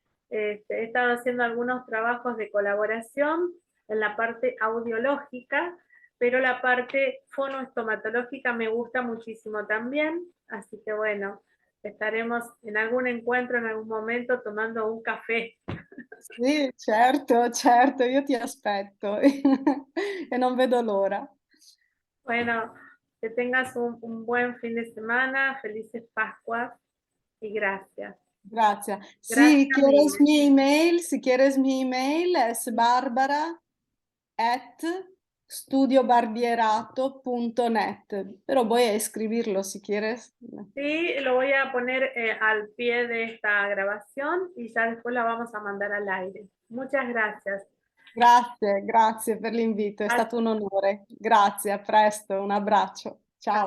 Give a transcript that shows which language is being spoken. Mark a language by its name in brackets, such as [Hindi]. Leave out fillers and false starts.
[Spanish] He estado haciendo algunos trabajos de colaboración en la parte audiológica, pero la parte fonoestomatológica me gusta muchísimo también, así que bueno, estaremos en algún encuentro en algún momento tomando un café. [Italian] Sì, certo, certo, io ti aspetto e non vedo l'ora. [Spanish] Bueno, que tengas un buen fin de semana, felices Pascuas y gracias. [Italian] Grazie. [Spanish] Gracias, [Italian] mille. [Spanish] Si quieres mi email es barbara@studiobarbierato.net, pero voy a escribirlo si quieres. Sí, lo voy a poner al pie de esta grabación y ya después la vamos a mandar al aire. Muchas gracias. [Italian] Grazie, grazie per l'invito, è stato un onore. Grazie, a presto, un abbraccio. Ciao.